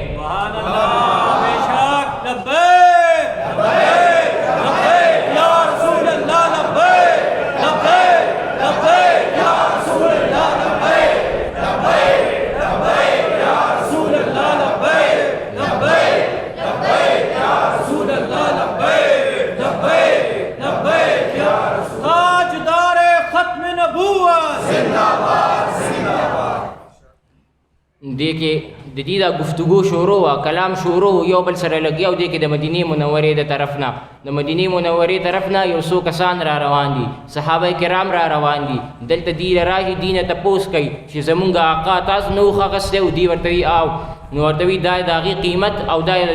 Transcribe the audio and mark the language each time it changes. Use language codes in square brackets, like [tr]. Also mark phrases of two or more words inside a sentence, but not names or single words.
[ar] سبحان الله بېشک لبیک لبیک لبیک یا رسول الله لبیک لبیک لبیک یا رسول الله لبیک لبیک لبیک یا رسول الله لبیک لبیک لبیک یا رسول الله لبیک لبیک لبیک یا رسول [ur] تاجدار ختم نبوت زندہ باد زندہ باد. [ps] دې کې د دې دا گفتگو شروع وه کلام شروع یو بل سره لګیا او دې کې د مدینې منورې د طرف نه د مدینې منورې طرف نه یو څو کسان را روان دي صحابه کرام را روان دي دلته دې راشي دې نه تپوس کوي چې زمونږ آقا تاسو نه اوښ اخیستی او دې ورته وي او نو ورته وي دا د هغې قیمت او دا د